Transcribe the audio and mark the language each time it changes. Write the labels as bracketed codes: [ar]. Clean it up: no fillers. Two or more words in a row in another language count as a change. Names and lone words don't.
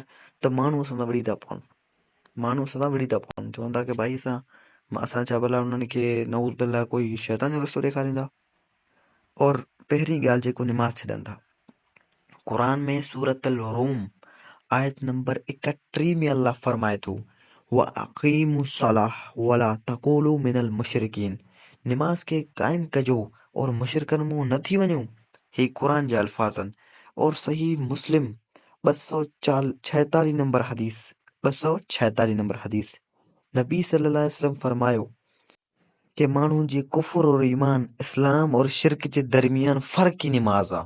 [sd] त माण्हू असां सां विड़ी था पवनि, चवनि था की भाई असां छा भला उन्हनि खे [ar] نعوذ بالله [sd] कोई शैतान जो रस्तो ॾेखारींदा। और पहिरीं ॻाल्हि जेको निमाज़ छॾनि था, क़ुरान में सूरत रूम आयत नंबर 31 में अल्लाह फरमाए थो [ar] وأقيموا الصلاة ولا تكونوا من المشركين, [sd] निमाज़ खे क़ाइमु कजो और मुशरिकनि मूं न थी वञो। ही क़ुरान जा अल्फाज़ आहिनि और सही मुस्लिम 246 नंबर हदीस नबी [ar] صلى الله عليه وسلم [sd] फरमायो कि माण्हू जे कुफ्र और ईमान, इस्लाम और शिरक जे दरमियान फ़र्क़ ई निमाज़ आहे।